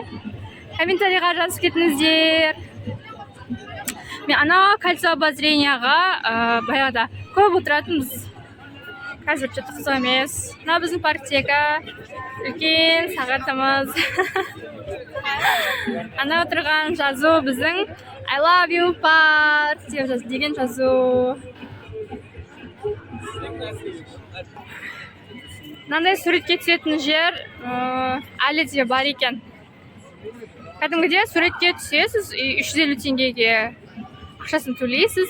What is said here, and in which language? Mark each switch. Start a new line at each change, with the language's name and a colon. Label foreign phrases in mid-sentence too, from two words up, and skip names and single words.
Kazakh: Комментарийға жазып кетіңіздер. Мен ана
Russian: кольцо обозренияға
Kazakh: баяғыда көп отыратынбыз. Қазір жөті қызық емес. Мына біздің парктегі үлкен сағатымыз. Ана отырған жазу біздің
English: I love you
Kazakh: парк деген жазу. Мынандай суретке түсетін жер әлі де бар екен. Кәдімгіде суретке түсесіз, 350 теңгеге ақшасын төлейсіз.